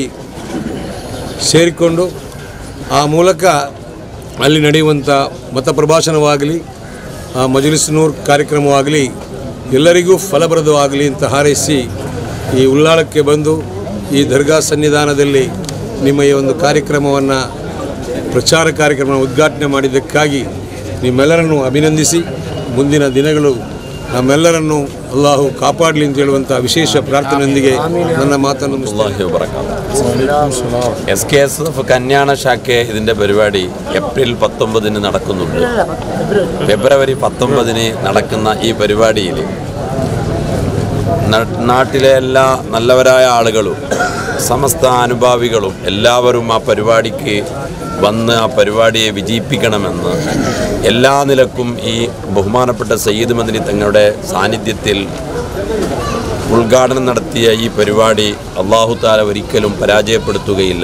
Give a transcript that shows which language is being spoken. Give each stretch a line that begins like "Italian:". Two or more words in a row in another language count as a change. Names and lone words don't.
Kannada: ಸೇರಿಕೊಂಡು ಆ ಮೂಲಕ ಅಲ್ಲಿ ನಡೆಯುವಂಥ ಮತ ಪ್ರಭಾಷಣವಾಗಲಿ, ಆ ಮಜ್ಲಿಸ್ ನೂರ್ ಕಾರ್ಯಕ್ರಮವಾಗಲಿ ಎಲ್ಲರಿಗೂ ಫಲಪ್ರದವಾಗಲಿ ಅಂತ ಹಾರೈಸಿ ಈ ಉಳ್ಳಾಳಕ್ಕೆ ಬಂದು ಈ ದರ್ಗಾ ಸನ್ನಿಧಾನದಲ್ಲಿ ನಿಮ್ಮ ಈ ಒಂದು ಕಾರ್ಯಕ್ರಮವನ್ನು ಪ್ರಚಾರ ಕಾರ್ಯಕ್ರಮ ಉದ್ಘಾಟನೆ ಮಾಡಿದ್ದಕ್ಕಾಗಿ ನಿಮ್ಮೆಲ್ಲರನ್ನು ಅಭಿನಂದಿಸಿ ಮುಂದಿನ ದಿನಗಳು ನಮ್ಮೆಲ್ಲರನ್ನು ಅಲ್ಲಾಹು ಕಾಪಾಡಲಿ ಅಂತ ಹೇಳುವಂಥ ವಿಶೇಷ ಪ್ರಾರ್ಥನೆಯೊಂದಿಗೆ ನನ್ನ ಮಾತನ್ನು
Malayalam: SKSF കന്യാണ ശാഖ ഇതിൻ്റെ പരിപാടി ഏപ്രിൽ 19 നടക്കുന്നുണ്ട്. ഫെബ്രുവരി 19 നടക്കുന്ന ഈ പരിപാടിയിൽ നാട്ടിലെ എല്ലാ നല്ലവരായ ആളുകളും സമസ്ത അനുഭാവികളും എല്ലാവരും ആ പരിപാടിക്ക് വന്ന് ആ പരിപാടിയെ വിജയിപ്പിക്കണമെന്ന് എല്ലാ നിലക്കും ഈ ബഹുമാനപ്പെട്ട സയ്യിദ് മദനി തങ്ങളുടെ സാന്നിധ്യത്തിൽ ഉദ്ഘാടനം നടത്തിയ ഈ പരിപാടി അല്ലാഹു തആല ഒരിക്കലും പരാജയപ്പെടുത്തുകയില്ല.